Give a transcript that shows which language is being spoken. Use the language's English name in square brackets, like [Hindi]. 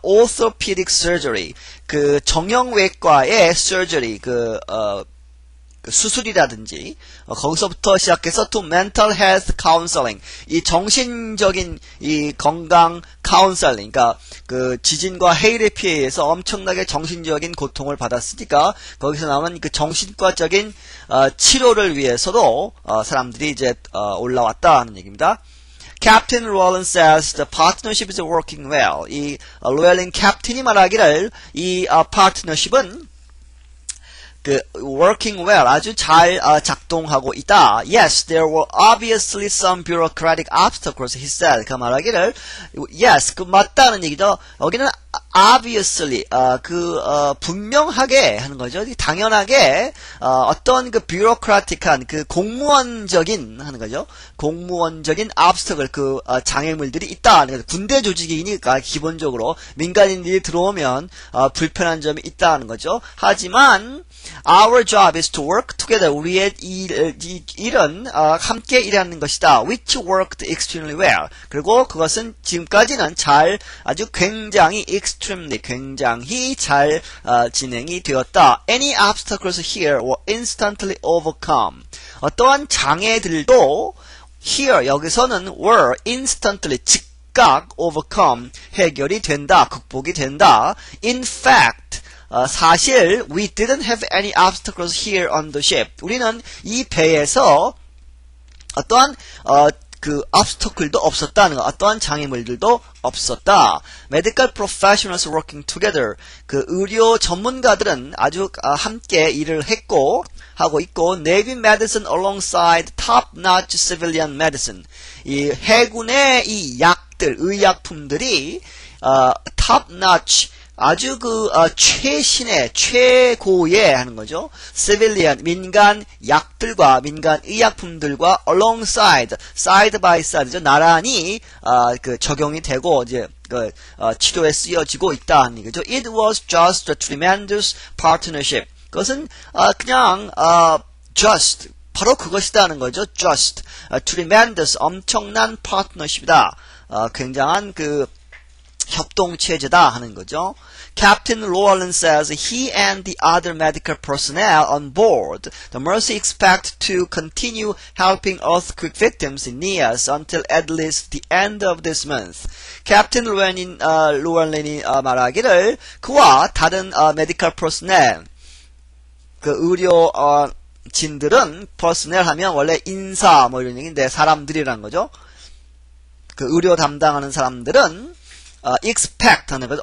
[English] orthopedic surgery, [Korean] 그 정형외과의 surgery, 그 수술이라든지 거기서부터 시작해서 [English] to mental health counseling [Korean] 이 정신적인 이 건강 카운셀링 그러니까 그 지진과 해일에 피해서 엄청나게 정신적인 고통을 받았으니까 거기서 나온 그 정신과적인 치료를 위해서도 사람들이 이제 올라왔다 하는 얘기입니다. [English] Captain Roland says the partnership is working well. [Korean] 이 로얄린 캡틴이 말하기를 이 파트너십은 그 [English] working well [Korean] 아주 잘 작동하고 있다. [English] Yes, there were obviously some bureaucratic obstacles, he said. [Korean] 그 말하기를 yes, 그 맞다는 얘기죠. 여기는 obviously 분명하게 하는 거죠. 당연하게 어떤 그 bureaucratic한 그 공무원적인 하는 거죠. 공무원적인 obstacle 그 장애물들이 있다. 군대 조직이니까 기본적으로 민간인들이 들어오면 불편한 점이 있다는 거죠. 하지만 [English] our job is to work together. [Korean] 우리의 일은 함께 일하는 것이다. [English] Which worked extremely well. [Korean] 그리고 그것은 지금까지는 아주 굉장히 굉장히 잘 진행이 되었다. [English] Any obstacles here were instantly overcome. [Korean] 어떠한 장애들도 here 여기서는 [English] were instantly [Korean] 즉각 overcome 해결이 된다. 극복이 된다. [English] In fact [Korean] 사실 [English] we didn't have any obstacles here on the ship. [Korean] 우리는 이 배에서 어떠한 그 obstacle도 없었다는 거, 어떠한 장애물들도 없었다. [English] Medical professionals working together. [Korean] 그 의료 전문가들은 아주 함께 일을 하고 있고, [English] Navy medicine alongside top-notch civilian medicine. [Korean] 이 해군의 이 약들, 의약품들이 top-notch 아주 최신의 최고의 하는 거죠. civilian 민간 약들과 민간 의약품들과 alongside side by side죠. 나란히 적용이 되고 이제 치료에 쓰여지고 있다는 얘기죠. It was just a tremendous partnership. 그것은 그냥 just 바로 그것이다는 거죠. [English] just tremendous [Korean] 엄청난 partnership이다. 굉장한 협동 체제다 하는 거죠. [English] Captain Llewellyn says he and the other medical personnel on board the Mercy expect to continue helping earthquake victims in Nias until at least the end of this month. [Korean] 캡틴 루얼린이 말하기를 그와 다른 메디컬 퍼스넬 그 의료 진들은 퍼스넬 하면 원래 인사 뭐 이런 얘기인데 사람들이란 거죠. 그 의료 담당하는 사람들은 expect 하는 거죠.